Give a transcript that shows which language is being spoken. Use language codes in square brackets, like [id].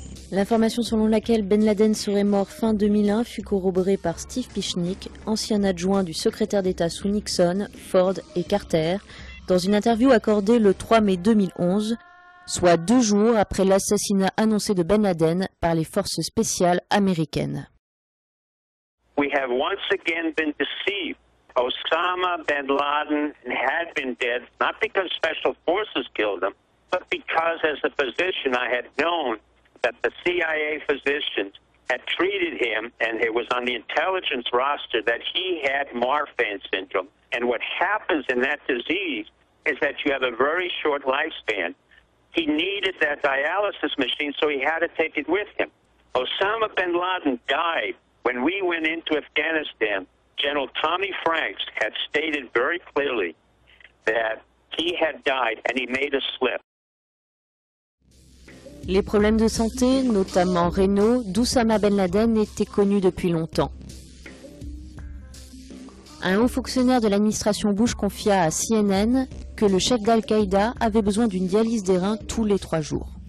[fr] L'information selon laquelle Ben Laden serait mort fin 2001 fut corroborée par Steve Pichnik, ancien adjoint du secrétaire d'État sous Nixon, Ford et Carter, dans une interview accordée le 3 mai 2011, soit 2 jours après l'assassinat annoncé de Ben Laden par les forces spéciales américaines. [en] We have once again been deceived. Osama bin Laden had been dead, not because special forces killed him, but because as a physician I had known that the CIA physicians had treated him, and it was on the intelligence roster that he had Marfan syndrome. And what happens in that disease is that you have a very short lifespan. He needed that dialysis machine, so he had to take it with him. Osama bin Laden died when we went into Afghanistan. General Tommy Franks had stated very clearly that he had died, and he made a slip. [fr] Les problèmes de santé, notamment rénaux, d'Oussama Ben Laden étaient connus depuis longtemps. Un haut fonctionnaire de l'administration Bush confia à CNN que le chef d'Al-Qaïda avait besoin d'une dialyse des reins tous les 3 jours.